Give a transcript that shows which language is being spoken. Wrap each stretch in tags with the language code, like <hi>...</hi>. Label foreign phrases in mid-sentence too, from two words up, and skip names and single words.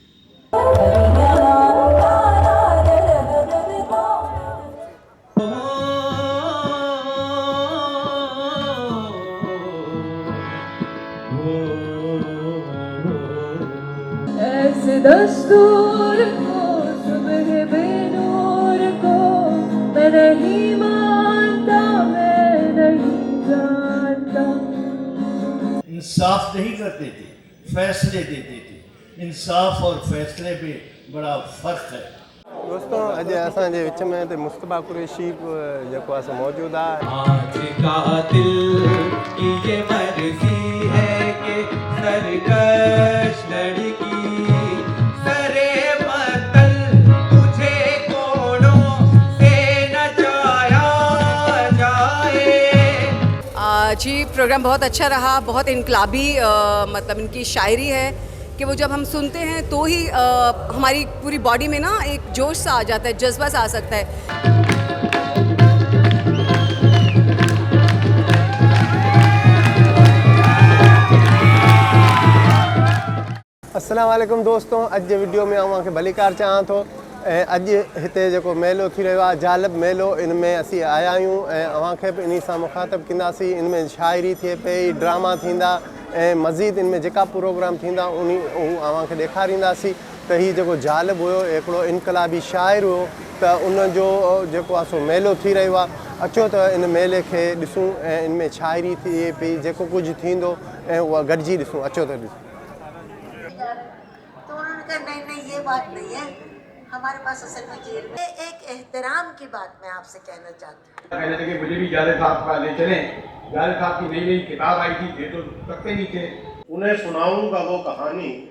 <hi>ऐसे दस्तूर को सुबह बेनूर को मैं नहीं मानता, मैं नहीं जानता। इंसाफ नहीं करते थे, फैसले देते थे। इंसाफ और फैसले में बड़ा फर्क है।</hi> <sd>दोस्तों अॼु असांजे विच में हिते मुस्तफ़ा कुरैशी जेको आहे मौजूदु आहे।</sd> <hi>आज का दिल की ये मर्जी है कि सरकश लड़की सरे मतल तुझे कोड़ों से नचाया जाए। जी प्रोग्राम बहुत अच्छा रहा, बहुत इनकलाबी मतलब इनकी शायरी है कि वो जब हम सुनते हैं तो ही हमारी पूरी बॉडी में ना एक जोश सा आ जाता है, जज्बा सा आ सकता है। अस्सलाम वालेकुम दोस्तों,</hi> <sd>अॼु जे वीडियो में अव्हांखे भलीकार चाहियां थो। ऐं अॼु हिते जेको मेलो थी रहियो आहे जालिब मेलो, इन में असीं आया आहियूं ऐं अव्हांखे बि इन सां मुखातिब कंदासीं। इन में शाइरी थिए पई, ड्रामा थींदा ऐं मज़ीद इन में जेका प्रोग्राम थींदा उहो अव्हांखे ॾेखारींदासीं। त हीउ जेको जालिब हुयो हिकिड़ो इनकलाबी शाइर हुयो, त उनजो जेको आहे सो मेलो थी रहियो आहे। अचो त इन मेले खे ॾिसूं ऐं इन में शाइरी थिए पई, जेको कुझु थींदो ऐं उहा गॾिजी ॾिसूं। अचो त ॾिसूं।</sd> <hi>तो उन्होंने कहा नहीं नहीं ये बात नहीं है, हमारे पास असल में जेल में एक एहतराम की बात मैं आपसे कहना चाहती हूँ। कहने लगे मुझे भी जालिब साहब का ले चले। जालिब साहब की नई नई किताब आई थी, ये तो सकते नहीं थे। उन्हें सुनाऊंगा वो कहानी।</hi>